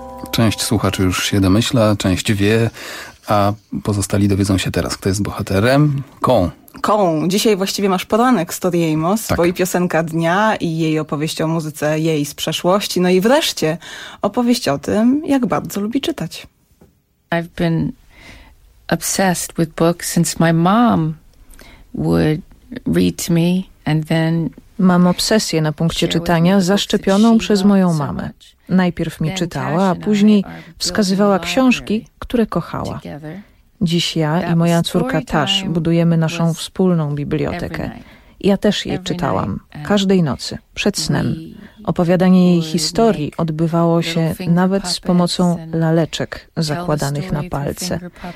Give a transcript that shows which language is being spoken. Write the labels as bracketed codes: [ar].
[pl] Część słuchaczy już się domyśla, część wie, a pozostali dowiedzą się teraz, kto jest bohaterem. Kon. Kon. Dzisiaj właściwie masz poranek z Tori Amos, tak. Bo i piosenka dnia, i jej opowieść o muzyce, jej z przeszłości. No i wreszcie opowieść o tym, jak bardzo lubi czytać. [en] I've been obsessed with books since my mom would read to me and then... [pl] Mam obsesję na punkcie czytania zaszczepioną przez moją mamę. Najpierw mi czytała, a później wskazywała książki, które kochała. Dziś ja i moja córka Tash budujemy naszą wspólną bibliotekę. Ja też jej czytałam, każdej nocy, przed snem. Opowiadanie jej historii odbywało się nawet z pomocą laleczek zakładanych na palce.